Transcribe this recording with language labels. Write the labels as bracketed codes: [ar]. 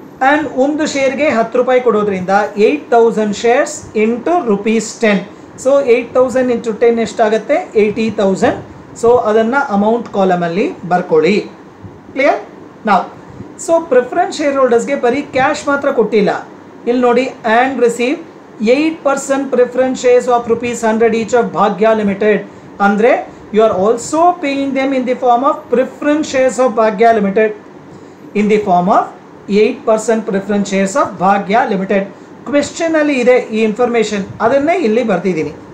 [kn] And ಒಂದು ಶೇರ್ಗೆ 10 ರೂಪಾಯಿ ಕೊಡೋದ್ರಿಂದ [en] 8000 shares into [kn] ₹10. [en] So 8000 into 10 ಎಷ್ಟಾಗುತ್ತೆ? [kn] 80,000. ಸೊ ಅದನ್ನು ಅಮೌಂಟ್ ಕಾಲಮಲ್ಲಿ ಬರ್ಕೊಳ್ಳಿ. ಕ್ಲಿಯರ್? ನಾವು [en] so preference share ಹೋಲ್ಡರ್ಸ್ಗೆ [kn] ಬರೀ ಕ್ಯಾಶ್ ಮಾತ್ರ ಕೊಟ್ಟಿಲ್ಲ. [en] ಇಲ್ಲಿ ನೋಡಿ, and receive 8% preference shares of ₹100 each of Bhagya Limited. Andre, you are also paying them in the form of preference shares of Bhagya Limited. In the form of 8% preference shares of Bhagya Limited. [kn] Question ಅಲ್ಲಿ ಇದೆ ಈ information, ಅದನ್ನೇ ಇಲ್ಲಿ ಬರ್ತಿದ್ದೀನಿ.